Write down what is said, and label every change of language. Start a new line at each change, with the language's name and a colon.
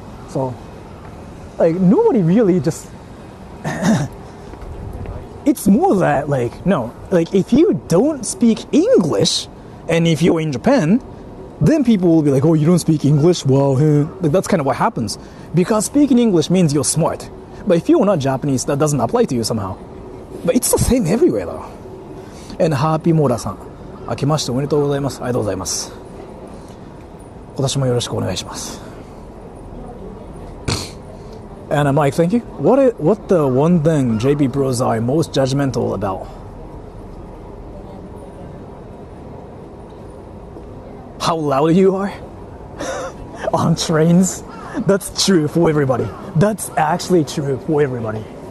English: So like nobody really just it's more that like no, like if you don't speak English and if you're in Japan, then people will be like, oh, you don't speak English? Well, like that's kind of what happens. Because speaking English means you're smart. But if you're not Japanese, that doesn't apply to you somehow. But it's the same everywhere though.
Japanese: And Happy Mora さん、明けましておめでとうございます。ありがとうございます。今年もよろしくお願いします。
English: And I'm like thinking, what the one thing JB bros are most judgmental about? How loud you are on trains. That's true for everybody. That's actually true for everybody.